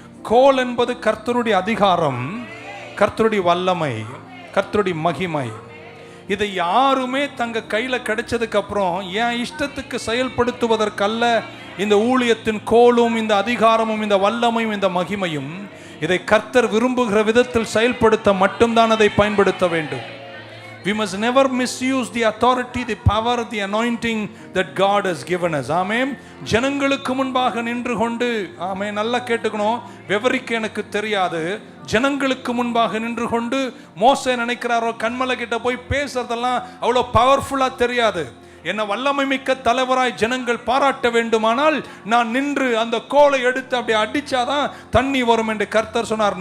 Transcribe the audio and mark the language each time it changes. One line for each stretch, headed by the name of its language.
Tamil: கோல் என்பது கர்த்தருடைய அதிகாரம், கர்த்தருடைய வல்லமை, கர்த்தருடைய மகிமை. இதை யாருமே தங்க கையில் கிடைச்சதுக்கு அப்புறம் என் இஷ்டத்துக்கு செயல்படுத்துவதற்கல்ல இந்த ஊழியத்தின் கோலும், இந்த அதிகாரமும், இந்த வல்லமையும், இந்த மகிமையும், இதை கர்த்தர் விரும்புகிற விதத்தில் செயல்படுத்த மட்டும்தான் அதை பயன்படுத்த வேண்டும்.
English: We must never misuse the authority, the power, the anointing that God has given us.
Tamil: ஆமென். ஜனங்களுக்கு முன்பாக நின்று கொண்டு, ஆமென், நல்லா கேட்டுக்கணும், விவரிக்க எனக்கு தெரியாது. ஜனங்களுக்கு முன்பாக நின்று கொண்டு மோசே நினைக்கிறாரோ கண்மலை கிட்ட போய் பேசுறதெல்லாம் அவ்வளோ பவர்ஃபுல்லாக தெரியாது. என்ன வல்லமை மிக்க தலைவராய் ஜனங்கள் பாராட்ட வேண்டுமானால் நான் நின்று அந்த கோலை எடுத்து அப்படி அடிச்சாதான் தண்ணி வரும் என்று கர்த்தர் சொன்னார்.